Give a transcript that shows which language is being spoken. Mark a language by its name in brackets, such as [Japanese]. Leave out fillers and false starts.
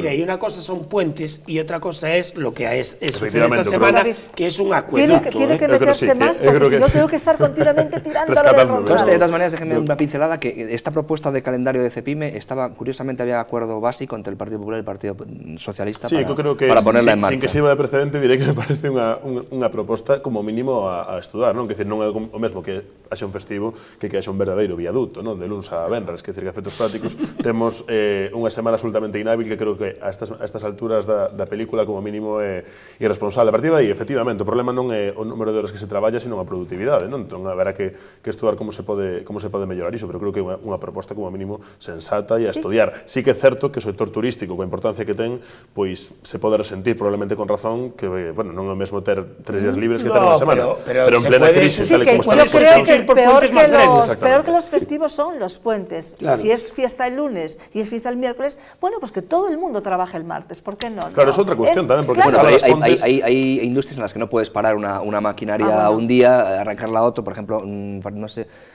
[Spanish] Mire, y una cosa son puentes y otra cosa es lo que es sucede esta semana, que es un acueducto. Tiene que meterse más, porque si no tengo que estar continuamente tirando de ronda. De todas maneras, déjeme una pincelada, que esta propuesta de calendario de CEPIME curiosamente había acuerdo básico entre el Partido Popular y el Partido Socialista para ponerla en marcha. Sin que sirva de precedente, diré que me parece [Galician] unha proposta como mínimo a estudar, non? Que non é o mesmo que haxa un festivo que haxa un verdadeiro viaduto, non? De luns a venres, que decir que a efectos prácticos temos unha semana absolutamente inhábil que creo que a estas alturas da película como mínimo é irresponsable. A partir de aí, efectivamente, o problema non é o número de horas que se traballa, sino a produtividade, non? Entón, haberá que estudar como se pode mellorar iso, pero creo que é unha proposta como mínimo sensata e a estudiar. Sí que é certo que o sector turístico, coa importancia que ten, pois se pode resentir probablemente con razón que, bueno, non é o mesmo ter 3 días libres que ter unha semana, pero en plena crisis, tal como está. [Spanish] Yo creo que peor que los festivos son los puentes. Si es fiesta el lunes y es fiesta el miércoles, bueno, pues que todo el mundo trabaje el martes, ¿por qué no? Claro, es otra cuestión también, porque hay industrias en las que no puedes parar una maquinaria un día, arrancarla a otro, por ejemplo, no sé.